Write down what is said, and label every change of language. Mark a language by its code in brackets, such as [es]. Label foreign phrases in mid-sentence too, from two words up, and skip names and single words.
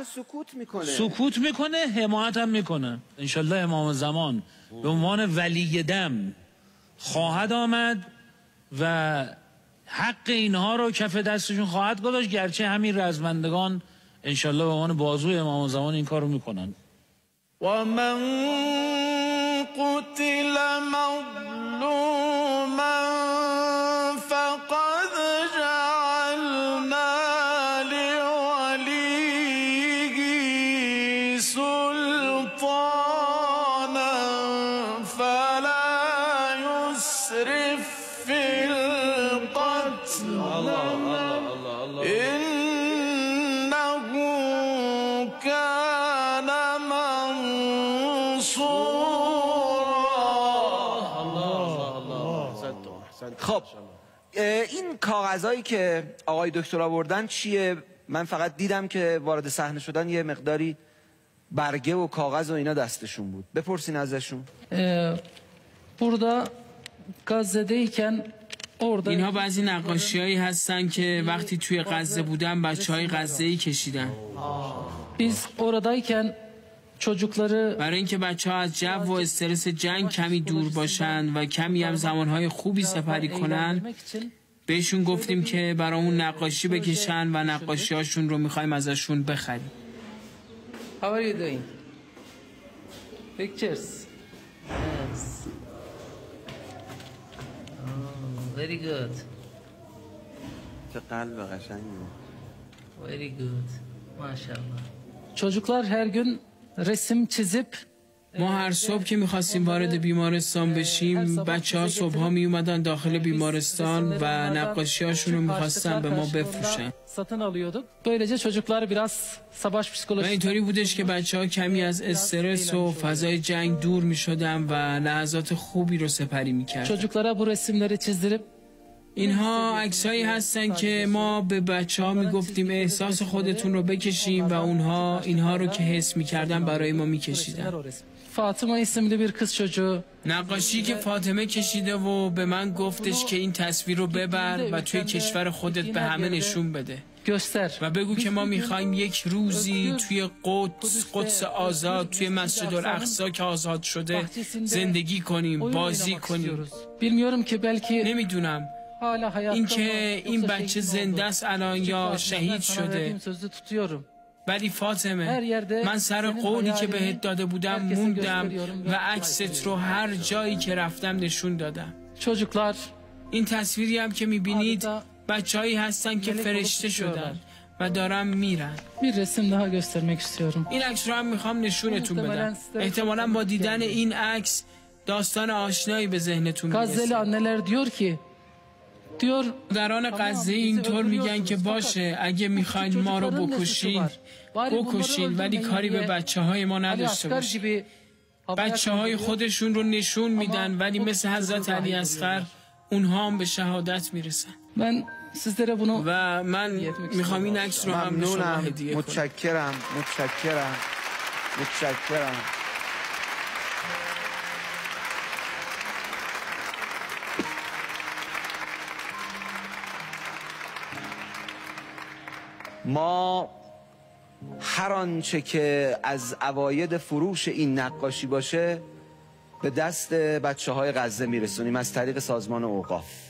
[fa] سکوت میکنه، حمایت هم میکنه. انشالله امام زمان به عنوان ولی دم خواهد آمد و حق اینها رو کف دستشون خواهد گذاشت، گرچه همین رزمندگان انشالله به عنوان بازوی امام زمان این کار رو میکنن. [ar] و من قتل مظلوما فقد جعلنا لولیه سلطانا فلا يسرف في القتل إنه كان منصورا. [fa] خب این کاغذهایی که آقای دکتر آوردن چیه؟ من فقط دیدم که وارد صحنه شدن یه مقداری برگه و کاغذ و اینا دستشون بود. بپرسین ازشون. [tr] Burada Gazze'deyken orada [fa] اینها بعضی نقاشی‌هایی هستن که وقتی توی غزه بودن بچه‌های غزه‌ای کشیدن. [tr] biz oradayken çocukları [fa] برای اینکه بچه‌ها از جو و استرس جنگ کمی دور باشن و کمی هم زمانهای خوبی سپری کنن، بهشون گفتیم که برامون نقاشی بکشن و نقاشی‌هاشون رو می‌خوایم ازشون بخریم. [en] How are you doing? Pictures. Yes. Oh, very good. [fa] چه قلب قشنگی. [en] Very good. [tr] Maşallah. Çocuklar her gün resim çizip [fa] ما هر صبح که میخواستیم وارد بیمارستان بشیم، بچه ها صبح ها می اومدن داخل بیمارستان و نقاشی هاشون رو میخواستن به ما بفروشن. [tr] satın alıyorduk. Böylece çocuklar biraz savaş [fa] و [tr] psikolojisi [fa] اینطوری بودش که بچه ها کمی از استرس و فضای جنگ دور میشدن و لحظات خوبی رو سپری میکردن. [tr] çocuklara bu resimleri çizdirip [fa] اینها عکسایی هستن که ما به بچه ها میگفتیم احساس خودتون رو بکشیم و اونها اینها رو که حس میکردن برای ما میکشیدن. [tr] Fatıma isimli bir kız çocuğu [fa] نقاشی که فاطمه کشیده و به من گفتش که این تصویر رو ببر و توی کشور خودت به همه نشون بده [tr] göster. [fa] و بگو که ما میخوایم یک روزی توی قدس آزاد، توی مسجد الاقصی که آزاد شده زندگی کنیم، بازی کنیم. [tr] Bilmiyorum ki belki [fa] نمیدونم [tr] hala hayatta [fa] این که این بچه زنده است الان یا شهید شده، [tr] sözü tutuyorum. [fa] ولی فاطمه من سر قولی که بهت داده بودم موندم و عکست رو هر جایی که رفتم نشون دادم. [tr] Çocuklar [fa] این تصویری هم که میبینید بچه‌هایی هستن که فرشته شدن و دارن میرن. [tr] bir resim daha göstermek istiyorum. [fa] این عکس رو هم میخوام نشونتون بدم. احتمالاً با دیدن این عکس داستان آشنایی به ذهنتون [tr] Gazze'li [fa] میرسه. [tr] anneler diyor ki diyor [fa] مادران غزه اینطور میگن که باشه اگه میخواین ما رو بکشین ولی کاری به بچه‌های ما نداشته باشین. بچه‌های خودشون رو نشون میدن ولی مثل حضرت علی اصغر اونها هم به شهادت میرسن. [tr] ben sizlere bunu [fa] و من میخوام این عکس رو هم به شما ممنونم. هدیه کنم. متشکرم. ما هر آنچه که از عواید فروش این نقاشی باشه به دست بچه‌های غزه میرسونیم از طریق سازمان اوقاف.